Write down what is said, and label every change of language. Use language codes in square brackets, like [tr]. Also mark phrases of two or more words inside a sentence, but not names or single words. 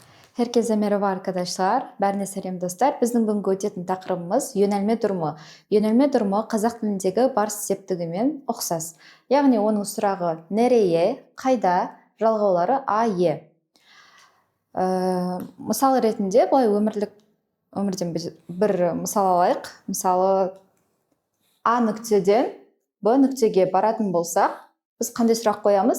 [tr] Herkese merhaba arkadaşlar. [kk] Бәріне сәлем достар. Біздің бүгінгі өтетін тақырыбымыз [tr] yönelme durumы. Yönelme durumы [kk] қазақ тіліндегі барыс септігімен ұқсас. Яғни оның сұрағы nereye, қайда, жалғаулары а, е. Мысал ретінде былай өмірден бір мысал алайық. Мысалы А нүктеден Б нүктеге баратын болсақ, біз қандай сұрақ қоямыз?